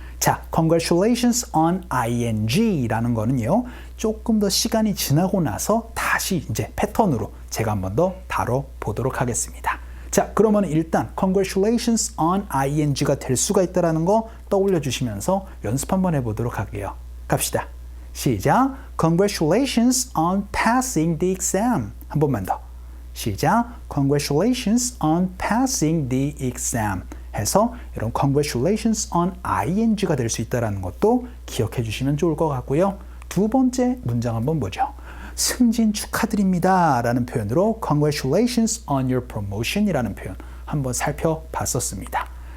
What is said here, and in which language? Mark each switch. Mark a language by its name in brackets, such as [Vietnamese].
[Korean] 자, Congratulations on ing라는 거는요, 조금 더 시간이 지나고 나서 다시 이제 패턴으로 제가 한번 더 다뤄보도록 하겠습니다. 자, 그러면 일단 Congratulations on ing가 될 수가 있다는 거 떠올려 주시면서 연습 한번 해보도록 할게요. 갑시다. 시작. [English] Congratulations on passing the exam. [Korean] 한 번만 더. 시작. [English] Congratulations on passing the exam. [Korean] 해서 이런 Congratulations on ing가 될 수 있다는 것도 기억해 주시면 좋을 것 같고요. 두 번째 문장 한번 보죠. 승진 축하드립니다 라는 표현으로 [English] Congratulations on your promotion [Korean] 이라는 표현 한번 살펴봤었습니다.